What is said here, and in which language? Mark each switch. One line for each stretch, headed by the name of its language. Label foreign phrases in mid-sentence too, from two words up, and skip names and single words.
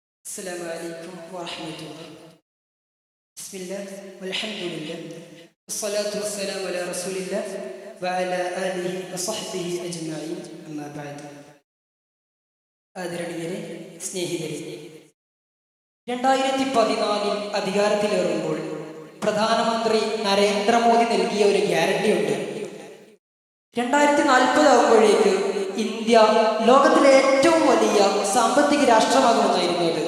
Arabic: السلام عليكم ورحمة الله. بسم الله والحمد لله والصلاة والسلام على رسول الله وعلى آله وصحبه أجمعين. أما بعد.
Malayalam: ആദരണീയരെ, സ്നേഹിതരെ, 2014 അധികാരത്തിലേറുമ്പോൾ പ്രധാനമന്ത്രി നരേന്ദ്രമോദി നൽകിയ ഒരു ഗ്യാരണ്ടി ഉണ്ട്. 2040 ആകുമ്പോഴേക്ക് ഇന്ത്യ ലോകത്തിലെ ഏറ്റവും വലിയ സാമ്പത്തിക രാഷ്ട്രമാകുമെന്നായിരുന്നു അത്.